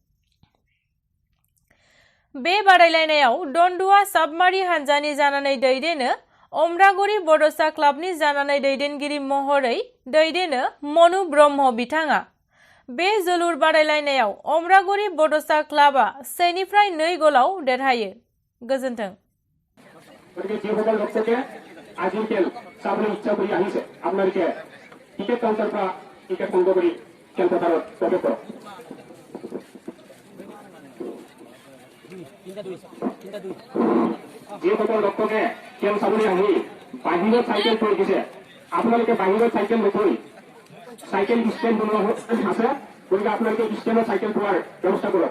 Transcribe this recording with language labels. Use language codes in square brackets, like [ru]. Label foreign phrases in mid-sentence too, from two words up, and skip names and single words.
[brx] बे बादायलायनायाव दन्दुआ साबमारि हानजानि जानानै दैदेनो अमरागुरि बड'सा क्लाबनि जानानै दैदेनगिरि महरै दैदेनो मनु ब्रह्म बिथाङा। बे जोलुर बादायलायनायाव अमरागुरि बड'सा क्लाबा 1-2 गलाव देरहायो। गोजोन्थों। [as] আজিও খেল চাবলৈ ইচ্ছা কৰি আহিছে আপোনালোকে [en] ticket counter [as] পৰা টিকেট সংগ্ৰহ কৰি খেলপথাৰত প্ৰৱেশ কৰক। যিসকল দৰ্শকে খেল চাবলৈ আহি বাহিৰত চাইকেল থৈ দিছে আপোনালোকে বাহিৰত চাইকেল নথৈ [en] cycle stand [as] বনোৱা আছে গতিকে আপোনালোকে ষ্টেণ্ডত চাইকেল থোৱাৰ ব্যৱস্থা কৰক।